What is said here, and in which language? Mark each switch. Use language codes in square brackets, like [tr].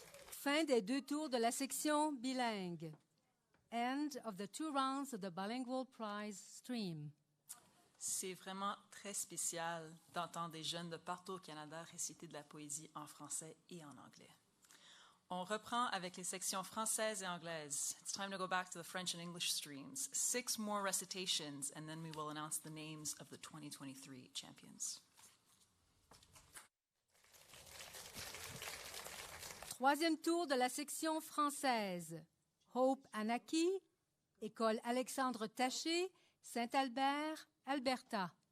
[fr] Fin des 2 tours de la section bilingue. [en] End of the 2 rounds of the Bilingual Prize Stream. [fr] C'est vraiment très spécial d'entendre des jeunes de partout au Canada réciter de la poésie en français et en anglais. On reprend avec les sections françaises et anglaises. [en] It's time to go back to the French and English streams. 6 more recitations, and then we will announce the names of the 2023 champions. [fr] Troisième tour de la section française. Hope Anaki, École Alexandre Taché, Saint-Albert, Alberta.